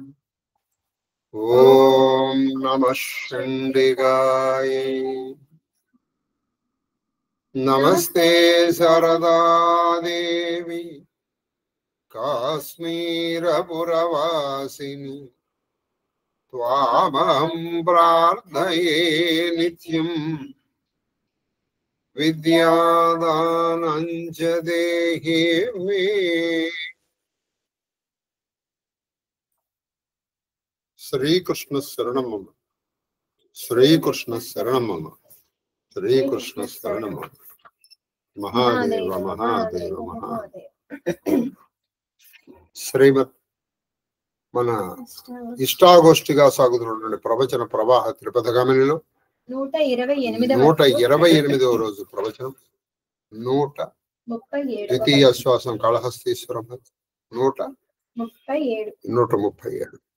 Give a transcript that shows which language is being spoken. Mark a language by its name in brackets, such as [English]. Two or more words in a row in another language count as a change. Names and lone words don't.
[Sanskrit] ओम नमः चंडिकाय नमस्ते शारदा देवी काश्मीरपुरवासिनी त्वामहं प्रार्थये नित्यम् विद्यादानं च देहि मे। श्रीकृष्ण शरणं मम, श्रीकृष्ण शरणं मम, श्रीकृष्ण शरणं मम। महादेव महादेव महादेव। [Telugu] శ్రీమత్ మన ఇష్టాగోష్ఠిగా సాగుతున్నటువంటి ప్రవచన ప్రవాహ త్రిపథగామినిలో 128వ రోజు ప్రవచనం 137 శ్వాసం కాళహస్తీశ్వరం 137.